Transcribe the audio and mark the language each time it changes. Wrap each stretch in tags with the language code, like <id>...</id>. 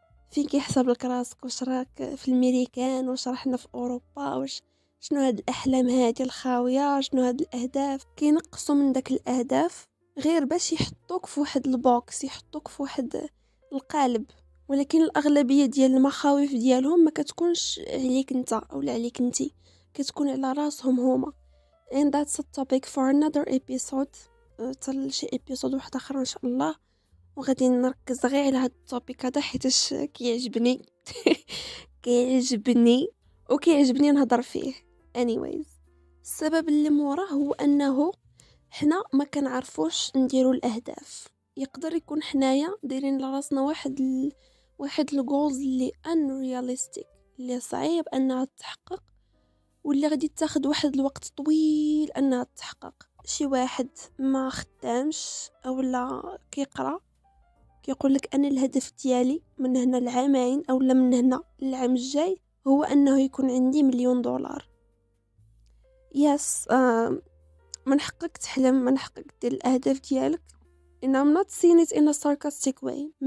<ar>فين كيحسب لك راسك، واش راك في الميريكان، واش راحنا في اوروبا، واش شنو هاد الاحلام هادي الخاويه، شنو هاد الاهداف. كينقصوا من داك الاهداف غير باش يحطوك في واحد البوكس، يحطوك في واحد القالب، ولكن الاغلبيه ديال المخاوف ديالهم ما كتكونش عليك انت او عليك انتي، كتكون على راسهم هما.</ar> <en>and that's a topic for another episode.</en> <ar>تل شي episode واحد اخر ان شاء الله، وغادي نركز غير على هاد التوبيك هذا حيتاش كيعجبني. كيعجبني وكيعجبني نهضر فيه. anyways السبب اللي موراه هو انه حنا ما كنعرفوش نديروا الاهداف. يقدر يكون حنايا دايرين لراسنا واحد الجولز اللي unrealistic، اللي صعيب انها تتحقق، واللي غادي تاخد واحد الوقت طويل انها تتحقق. شي واحد ما خدامش اولا كيقرا كيقول لك انا الهدف ديالي من هنا العامين اولا من هنا العام الجاي هو انه يكون عندي $1,000,000. يس من حقك تحلم، من حقك دير الاهداف ديالك.</ar> <en>and I'm not saying it in a sarcastic way.</en>